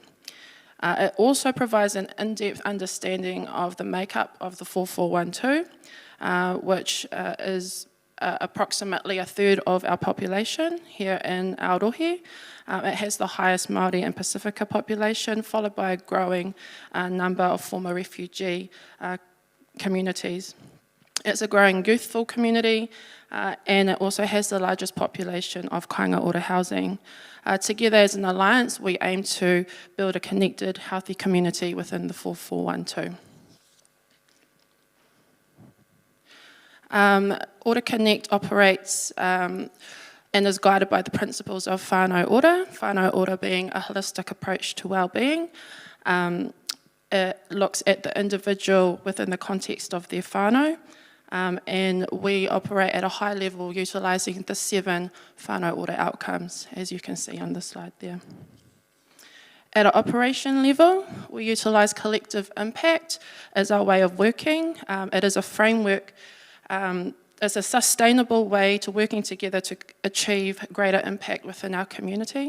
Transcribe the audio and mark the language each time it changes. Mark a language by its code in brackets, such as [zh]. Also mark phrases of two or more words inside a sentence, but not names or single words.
[en] It also provides an in-depth understanding of the makeup of the 4412, which is approximately a third of our population here in Aotearoa. It has the highest Māori and Pacifica population, followed by a growing number of former refugee communities. It's a growing youthful community, and it also has the largest population of kainga ora housing. Together as an alliance, we aim to build a connected, healthy community within the 4412. Ora Connect operates and is guided by the principles of whānau ora being a holistic approach to well-being. It looks at the individual within the context of their whānau, and we operate at a high level utilising the 7 whānau ora outcomes, as you can see on the slide there. At an operation level, we utilise collective impact as our way of working. It is a framework, it's a sustainable way to working together to achieve greater impact within our community.